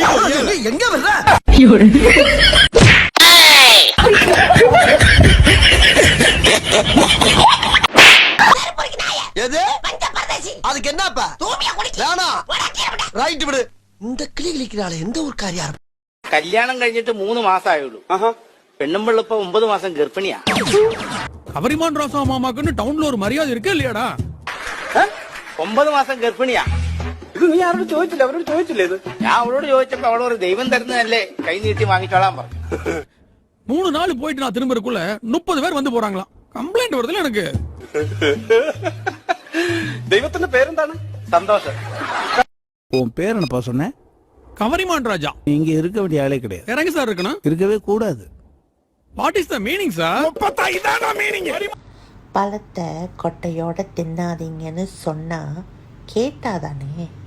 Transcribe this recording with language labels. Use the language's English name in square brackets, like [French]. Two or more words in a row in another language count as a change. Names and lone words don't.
[Tamil] எங்க வர்ற? எது? அதுக்கு என்னப்பா? வேணாம். ரைட் விடு. இந்த கிளி கிளிக்கிறாளே எந்த ஒரு காரியம்? [Malayalam] കല്യാണം കഴിഞ്ഞിട്ട് 3 മാസം ആയുള്ളൂ. പെണ്ണുമ്പിള്ള ഇപ്പൊ 9 മാസം ഗർഭിണിയാ. [Tamil] கவரிமான் ராசா மாமாக்குன்னு டவுன்ல ஒரு மரியாதை இருக்கு இல்லையாடா? [Malayalam] 9 മാസം ഗർഭിണിയാ. ഇത് നീ ആരോട് ചോദിച്ചില്ല? അവരോട് ചോദിച്ചില്ലേ ഇത്? ഞാൻ അവളോട് ചോദിച്ചപ്പോ അവളോട് ദൈവം തരുന്നതല്ലേ, കൈ നീട്ടി വാങ്ങിച്ചോളാൻ പറഞ്ഞു. [Tamil] 3 நாள் போயிட்டு நான் திரும்பறக்குள்ள 30 பேர் வந்து போறாங்களாம். கம்ப்ளைண்ட் வருதுல எனக்கு. [Malayalam] ദൈവത്തിന്റെ പേരെന്താണ്? സന്തോഷം. [Tamil] உன் பேர் என்னப்பா சொன்ன? கவரிமான் ராஜா. இங்க இருக்க வேண்டிய ஆளே கிடையாது. இறங்கி சார் இருக்கணும். இருக்கவே கூடாது. [English] what is the meaning [Tamil] சார்? 35 தான் மீனிங். பழத்தை கொட்டையோட தின்னாதீங்கன்னு சொன்னா கேட்டாதானே?